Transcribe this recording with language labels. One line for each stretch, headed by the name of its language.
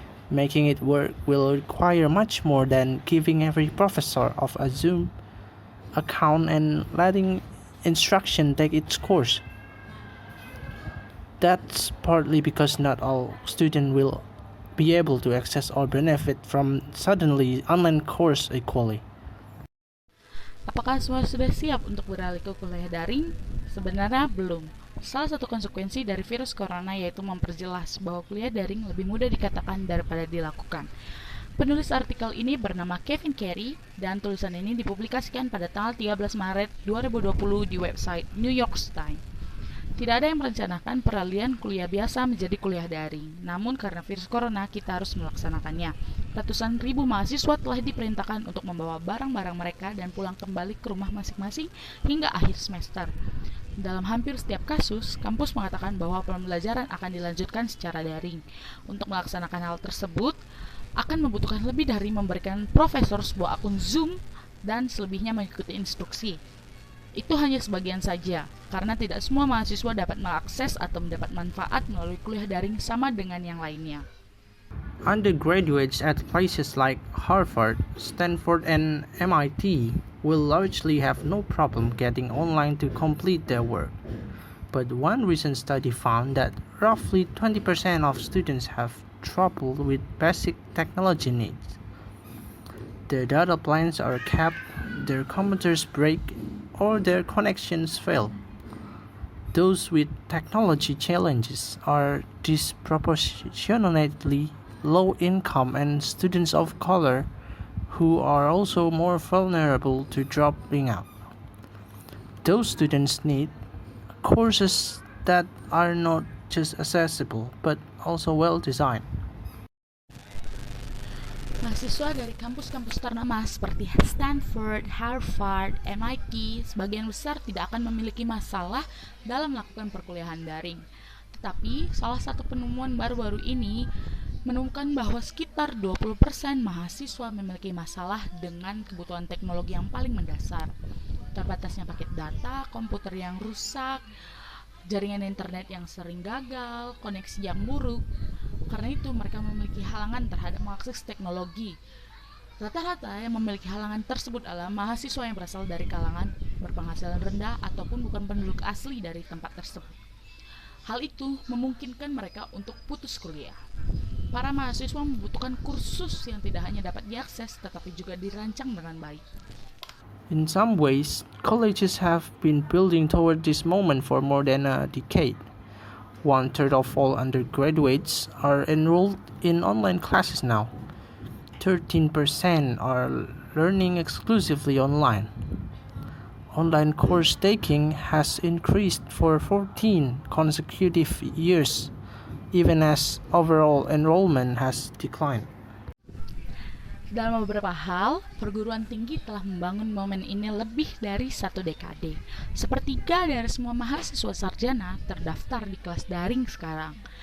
English: Making it work will require much more than giving every professor of a Zoom account and letting instruction take its course. That's partly because not all students will be able to access or benefit from suddenly online course equally.
Indonesian: Apakah semua sudah siap untuk beralih ke kuliah daring? Sebenarnya belum. Salah satu konsekuensi dari virus corona yaitu memperjelas bahwa kuliah daring lebih mudah dikatakan daripada dilakukan. Penulis artikel ini bernama Kevin Carey dan tulisan ini dipublikasikan pada tanggal 13 Maret 2020 di website New York Times. Tidak ada yang merencanakan peralihan kuliah biasa menjadi kuliah daring. Namun karena virus corona, kita harus melaksanakannya. Ratusan ribu mahasiswa telah diperintahkan untuk membawa barang-barang mereka dan pulang kembali ke rumah masing-masing hingga akhir semester. Dalam hampir setiap kasus, kampus mengatakan bahwa pembelajaran akan dilanjutkan secara daring. Untuk melaksanakan hal tersebut, akan membutuhkan lebih dari memberikan profesor sebuah akun Zoom dan selebihnya mengikuti instruksi. Itu hanya sebagian saja, karena tidak semua mahasiswa dapat mengakses atau mendapat manfaat melalui kuliah daring sama dengan yang lainnya.
English: Undergraduates at places like Harvard, Stanford, and MIT will largely have no problem getting online to complete their work. But one recent study found that roughly 20% of students have trouble with basic technology needs. Their data plans are capped, their computers break, or their connections fail. Those with technology challenges are disproportionately low income and students of color who are also more vulnerable to dropping out. Those students need courses that are not just accessible but also well designed.
Indonesian: Mahasiswa dari kampus-kampus ternama seperti Stanford, Harvard, MIT, sebagian besar tidak akan memiliki masalah dalam melakukan perkuliahan daring. Tetapi, salah satu penemuan baru-baru ini menemukan bahwa sekitar 20% mahasiswa memiliki masalah dengan kebutuhan teknologi yang paling mendasar. Terbatasnya paket data, komputer yang rusak, jaringan internet yang sering gagal, koneksi yang buruk. Karena itu mereka memiliki halangan terhadap mengakses teknologi. Rata-rata yang memiliki halangan tersebut adalah mahasiswa yang berasal dari kalangan berpenghasilan rendah ataupun bukan penduduk asli dari tempat tersebut. Hal itu memungkinkan mereka untuk putus kuliah. Para mahasiswa membutuhkan kursus yang tidak hanya dapat diakses tetapi juga dirancang dengan baik.
English: In some ways, colleges have been building toward this moment for more than a decade. 1/3 of all undergraduates are enrolled in online classes now. 13% are learning exclusively online. Online course taking has increased for 14 consecutive years, even as overall enrollment has declined.
Indonesian: Dalam beberapa hal, perguruan tinggi telah membangun momen ini lebih dari 1 dekade. Sepertiga dari semua mahasiswa sarjana terdaftar di kelas daring sekarang.